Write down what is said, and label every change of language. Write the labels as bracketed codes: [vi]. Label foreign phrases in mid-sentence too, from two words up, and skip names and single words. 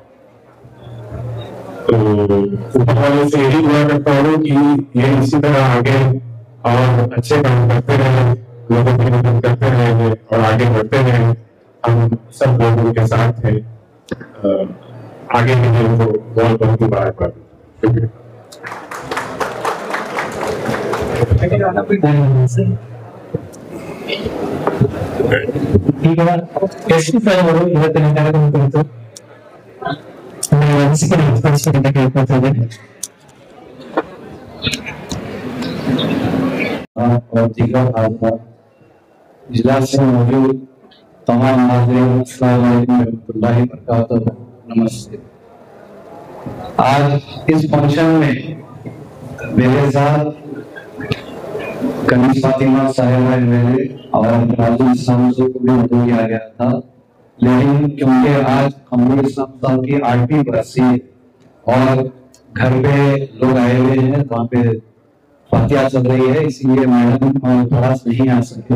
[hi] तो ऊपर वाले से यही दुआ करता हूँ कि ये इसी तरह आगे और अच्छे काम करते रहे, लोगों की मदद करते रहे और आगे बढ़ते रहे। हम सब लोगों के साथ हैं। आगे के लिए उनको बहुत बहुत मुबारकबाद। [kn] ಈಗ ಎಷ್ಟು ಅವರು ಇವತ್ತಿನ ಕಾರ್ಯಕ್ರಮ ಕುರಿತು ಅನಿಸಿಕೆ ವ್ಯಕ್ತಪಡಿಸಿದಂತ ಕೇಳ್ಕೊಳ್ತಾ ಇದ್ದೇನೆ. [hi] और दीगर भाजपा इजलास में मौजूद तमाम नाज़रीन, [ar] السلام عليكم ورحمة الله وبركاته. [hi] नमस्ते। आज इस फंक्शन में मेरे साथ कनीज फातिमा साहिबा मेरे और राजू इस्लाम को भी मदद किया गया था, लेकिन क्योंकि आज अमरुल इस्लाम साहब की 8वीं बरसी और घर पे लोग आए हुए हैं, वहाँ पे फातिहा चल रही है, इसलिए मैडम क्लास नहीं आ सके।